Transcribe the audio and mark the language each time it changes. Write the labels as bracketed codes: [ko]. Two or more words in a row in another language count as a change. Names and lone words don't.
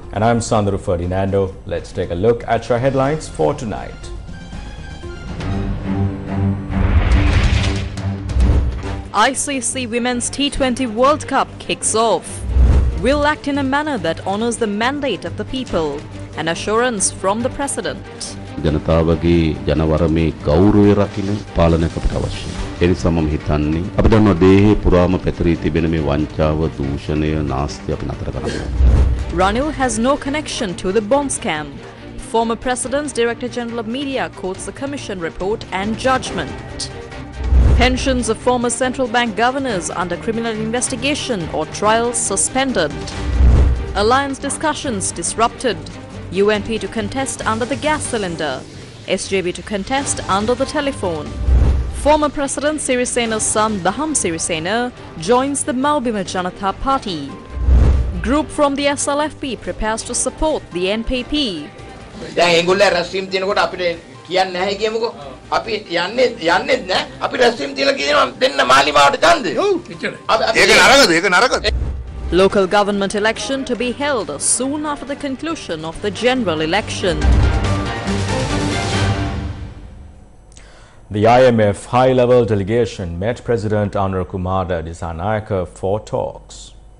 [en] And I'm Sandru Ferdinando. Let's take a look at your headlines for tonight. ICC Women's T20 World Cup kicks off. We'll act in a manner that honors the mandate of the people. An assurance from the President. [si] ජනතාවගේ ජනවරමේ ගෞරවය රකින්න පාලනයක් අපිට අවශ්‍යයි. ඒ නිසා මම හිතන්නේ අපි දන්නවා දේහේ පුරාම පැතිරී තිබෙන මේ වංචාව, දූෂණය, නාස්තිය අපි නතර කරන්න ඕනේ. [en] Ranil has no connection to the bomb scam. Former President's Director General of Media quotes the Commission report and judgment. Pensions of former central bank governors under criminal investigation or trial suspended. Alliance discussions disrupted. UNP to contest under the gas cylinder. SJB to contest under the telephone. Former President Sirisena's son Baham Sirisena joins the Maubima Janatha Party. Group from the SLFP prepares to support the NPP. [si] දැන් ඒගොල්ලෝ රැස්වීම තියනකොට අපිට කියන්න නැහැ කියමුකෝ. අපි යන්නේ නැහැ. අපි රැස්වීම තියලා කියනවා දෙන්න මාලිමාවට ඡන්දය. ඔව් එච්චරයි. ඒක නරකද? [en] Local government election to be held soon after the conclusion of the general election. The IMF high-level delegation met President Anura Kumar Dissanayake for talks.